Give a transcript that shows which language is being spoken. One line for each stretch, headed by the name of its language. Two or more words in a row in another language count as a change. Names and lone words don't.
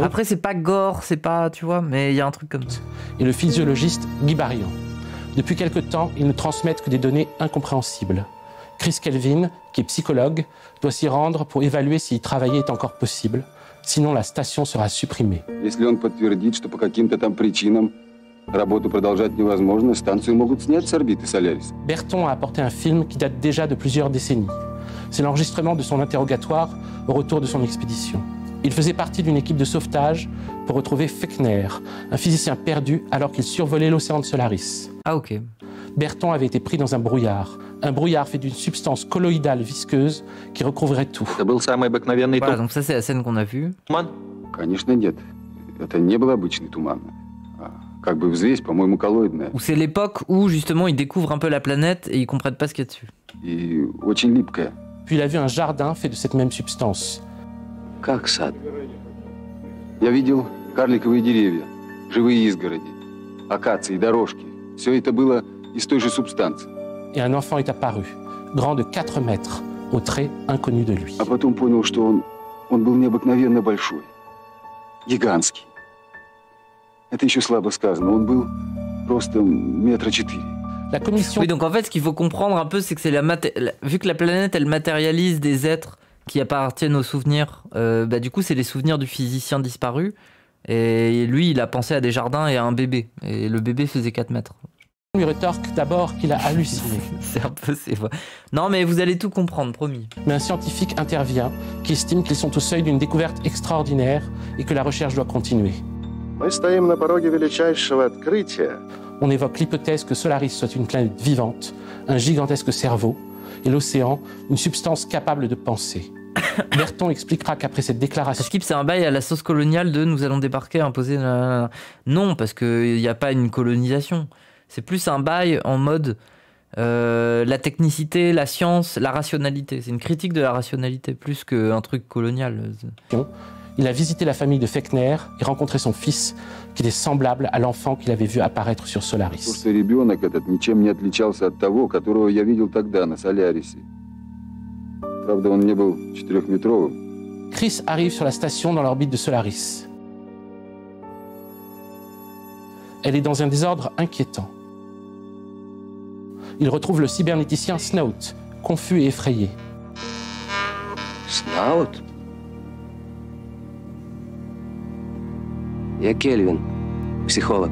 French: Après, c'est pas gore, c'est pas... Tu vois, mais il y a un truc comme ça. Et le physiologiste Guy Barian. Depuis quelque temps, ils ne transmettent que des données incompréhensibles. Chris Kelvin, qui est psychologue, doit s'y rendre pour évaluer si y travailler est encore possible. Sinon, la station sera supprimée.
Russian: Если он подтвердит, что по каким-то там причинам работу продолжать невозможно, станцию могут снять с орбиты Солярис.
French: Berton a apporté un film qui date déjà de plusieurs décennies. C'est l'enregistrement de son interrogatoire au retour de son expédition. Il faisait partie d'une équipe de sauvetage pour retrouver Fechner, un physicien perdu alors qu'il survolait l'océan de Solaris. Ah ok. Berton avait été pris dans un brouillard fait d'une substance colloïdale visqueuse qui recouvrait tout. Voilà, donc ça c'est la scène qu'on a vue.
Russian: Конечно, нет. Это не был обычный туман. Как бы взвесь, по-моему, коллоидная.
French: Ou c'est l'époque où justement ils découvrent un peu la planète et ils comprennent pas ce qu'il y a dessus.
Russian: И очень липкая.
French: Puis il a vu un jardin fait de cette même substance.
Russian: Как сад. Я видел, Карликовые деревья, живые изгороди, акации, дорожки. Все это было из той же субстанции.
French: Et un enfant est apparu, grand de 4 mètres, aux traits inconnus de lui.
Russian: А потом понял, что он был необыкновенно большой, гигантский. Это еще слабо сказано, он был просто 4 метра.
French: La commission... Oui, donc en fait, ce qu'il faut comprendre un peu, c'est que c'est vu que la planète, elle matérialise des êtres qui appartiennent aux souvenirs, du coup, c'est les souvenirs du physicien disparu. Et lui, il a pensé à des jardins et à un bébé. Et le bébé faisait 4 mètres. lui rétorque d'abord qu'il a halluciné. C'est un peu... Non, mais vous allez tout comprendre, promis. Mais un scientifique intervient qui estime qu'ils sont au seuil d'une découverte extraordinaire et que la recherche doit continuer.
Russian: Мы стоим на пороге величайшего открытия.
French: On évoque l'hypothèse que Solaris soit une planète vivante, un gigantesque cerveau, et l'océan, une substance capable de penser. Berton expliquera qu'après cette déclaration... Skip, c'est un bail à la sauce coloniale de nous allons débarquer, imposer... Non, parce qu'il n'y a pas une colonisation. C'est plus un bail en mode la technicité, la science, la rationalité. C'est une critique de la rationalité, plus qu'un truc colonial. Il a visité la famille de Fechner et rencontré son fils, qui est semblable à l'enfant qu'il avait vu apparaître sur Solaris.
Russian: Потому что ребенок этот ничем не отличался от того, которого я видел тогда на Солярисе. Правда, он не был 4-метровым.
French: Chris arrive sur la station dans l'orbite de Solaris. Elle est dans un désordre inquiétant. Il retrouve le cybernéticien Snout, confus et effrayé. Snout?
Russian: Я Кельвин,
French: psychologue.